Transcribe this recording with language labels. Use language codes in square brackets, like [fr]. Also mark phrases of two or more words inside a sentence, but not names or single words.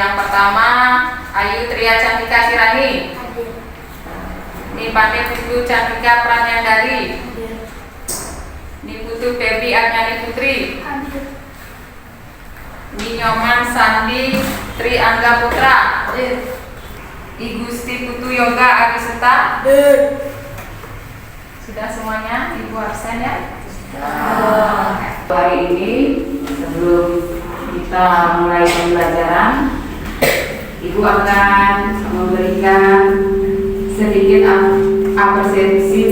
[id] pertama Ayu Tria Cantika Sirani. Nipane Putu Cantika Pranyandari. Niputu Febi Agnani Putri. Ninyoman Sandi Tri Angga Putra. I Gusti Putu Yoga Agiseta. Sudah semuanya, Ibu absen ya? Hari ini sebelum kita mulai pembelajaran, Ibu akan memberikan sedikit apresiasi.